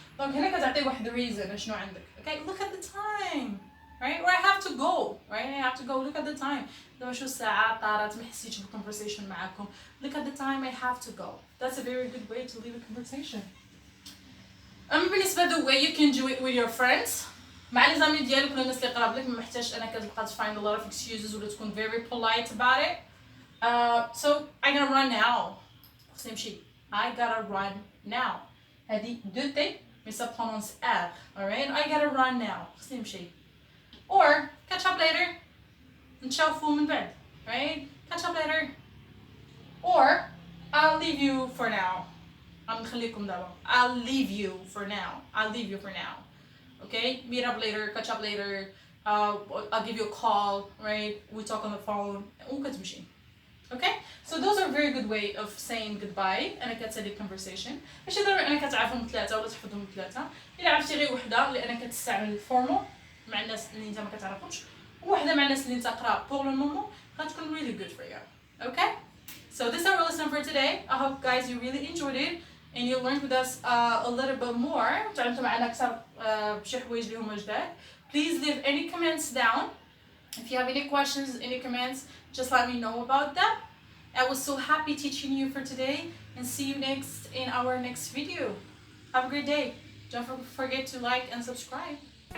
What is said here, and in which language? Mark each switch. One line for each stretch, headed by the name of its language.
Arabic: دونك هنا كتعطي واحد reason شنو عندك.
English: Okay look at the time right or I have to go right I have to go look at the time.
Arabic: دابا شو الساعة طارت ما حسيتش بالconversation معاكم.
English: Look at the time I have to go. That's a very good way to leave a conversation. أما بالنسبة the way you can do it with your friends
Arabic: مع لي زامي ديالك ولا الناس اللي قراب لك
English: ما محتاجش انك تبقى find a lot of excuses ولا تكون very polite about it. So I gotta run now.
Arabic: خصني نمشي.
English: I gotta run now.
French: هذه دو تي mais ça prononce R.
English: Alright I gotta run now.
Arabic: خصني نمشي.
English: Or catch up later.
Arabic: نتشافوا من بعد.
English: Right catch up later. Or I'll leave you for now.
Arabic: نخليكم دابا.
English: I'll leave you for now. I'll leave you for now. Okay meet up later catch up later. I'll give you a call right we talk on the phone وكتمشي. Okay so those are very good way of saying goodbye
Arabic: أنا كتسالي
English: conversation
Arabic: ماشي ضروري أنك تعرفهم ثلاثة ولا تحفظهم ثلاثة. إلا عرفتي غير وحدة لأنك كتستعمل الفورمال مع الناس اللي انت ما كتعرفهمش وواحدة مع الناس اللي انت قرا pour le moment غتكون
English: really good for you. Okay so this is our lesson for today. I hope guys you really enjoyed it and you learned with us a little bit more.
Arabic: تعلمتوا معنا أكثر بشي حوايج اللي هما جداد.
English: Please leave any comments down. If you have any questions, any comments, just let me know about them. I was so happy teaching you for today and see you next in our next video. Have a great day. Don't forget to like and subscribe.